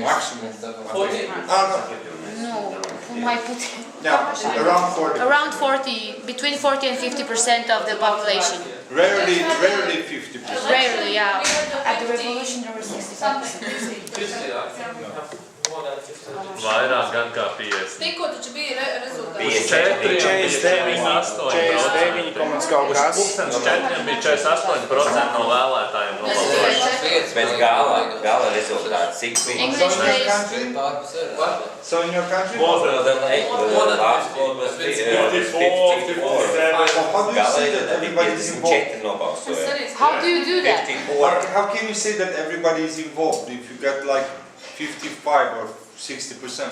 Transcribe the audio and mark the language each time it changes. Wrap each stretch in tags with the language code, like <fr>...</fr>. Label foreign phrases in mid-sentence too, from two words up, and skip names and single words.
<en>40? No, who might put Yeah, around 40. around 40, between 40 and 50% of the population. Rarely 50%. Rarely, yeah. At the revolution there were 65%. 50, I think we have more than 50.</en> <lv>Vairāk gan kā 50. Tikko taču bija rezultāti. 49 komats kaut kas. Pūkstens 4 bija 48% no vēlētājiem nobalsojuši. Pēc gala rezultāts, cik bija?</lv> <en>English So in your based. country? What? So in your country? More than The last vote was 54, 54. 57. So how do you say that everybody is involved?</en> <lv>54 nobalsoja.</lv> <en>How do you do that? 54. How can you say that everybody is involved if you got like 55 or 60%?</en>